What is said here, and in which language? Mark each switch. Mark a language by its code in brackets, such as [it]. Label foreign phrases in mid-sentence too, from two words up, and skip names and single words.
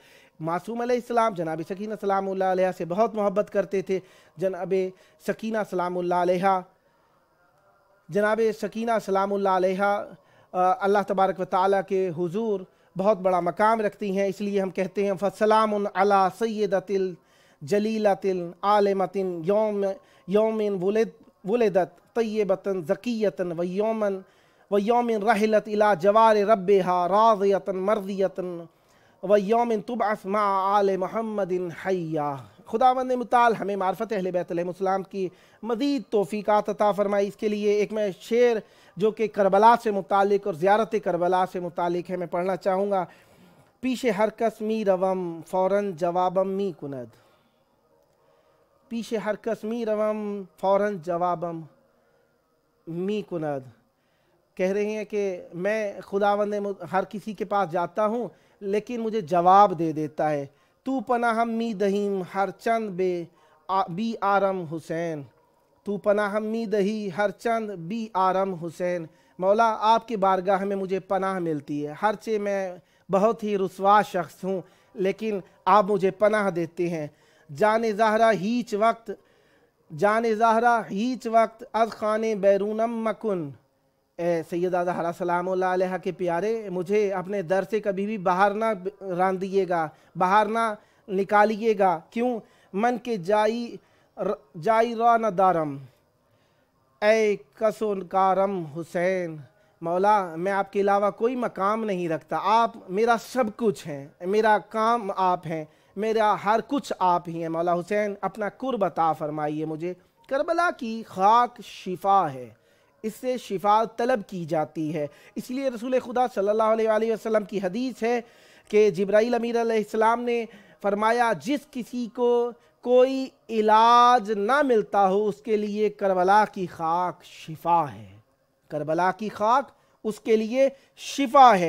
[ur] معصوم علیہ السلام جناب سکینہ سلام اللہ علیہ سے بہت محبت کرتے تھے۔ جناب سکینہ سلام اللہ علیہ اللہ تبارک و تعالیٰ کے حضور بہت بڑا مقام رکھتی ہیں، اس لیے ہم کہتے ہیں [ar] فَسَلَامٌ عَلَىٰ سَيِّدَةِ الْجَلِيلَةِ الْعَالِمَةِ يَوْمٍ وُلِدَتْ طَيِّبَةً زَكِيَّةً وَيَوْمٍ رَحِلَتْ إِلَىٰ جَوَارِ رَبِّهَا رَاضِيَةً مَرْضِيَةً وَيَوْمٍ تُبْعَثُ مَعَ آلِ مُحَمَّدٍ حَيًّا۔ [ur] خداوند متعال ہمیں معرفت اہل بیت علیہ السلام کی مزید توفیقات عطا فرمائی۔ اس کے لیے ایک میں شعر جو کہ کربلا سے متعلق اور زیارت کربلا سے متعلق ہے میں پڑھنا چاہوں گا۔ [fa] پیش ہر کس می روم فوراً جوابم می کند، پیش ہر کس می روم فوراً جوابم می کند، [ur] کہہ رہے ہیں کہ میں خداوند ہر کسی کے پاس جاتا ہوں لیکن مجھے جواب دے دیتا ہے۔ [fa] تو پناہم می دہیم ہر چند بی آرم حسین، تو پناہم می دہی ہر چند بی آرم حسین، [ur] مولا آپ کی بارگاہ میں مجھے پناہ ملتی ہے، ہرچہ میں بہت ہی رسوا شخص ہوں لیکن آپ مجھے پناہ دیتے ہیں۔ [fa] جان زہرا ہیچ وقت از خانے بیرونم مکن، [ur] اے سیدہ زہرا سلام اللہ علیہ کے پیارے مجھے اپنے در سے کبھی بھی باہر نہ راندیے گا، باہر نہ نکالیے گا، [fa] کیوں من کے جائی را نہ دارم، اے کسون کارم حسین، [ur] مولا میں آپ کے علاوہ کوئی مقام نہیں رکھتا، آپ میرا سب کچھ ہیں، میرا کام آپ ہیں، میرا ہر کچھ آپ ہی ہیں، مولا حسین اپنا قرب عطا فرمائیے مجھے۔ کربلا کی خاک شفا ہے، اس سے شفا طلب کی جاتی ہے، اس لیے رسول خدا صلی اللہ علیہ وآلہ وسلم کی حدیث ہے کہ جبرائیل امین علیہ السلام نے فرمایا جس کسی کو کوئی علاج نہ ملتا ہو اس کے لیے کربلا کی خاک شفا ہے، کربلا کی خاک اس کے لیے شفا ہے۔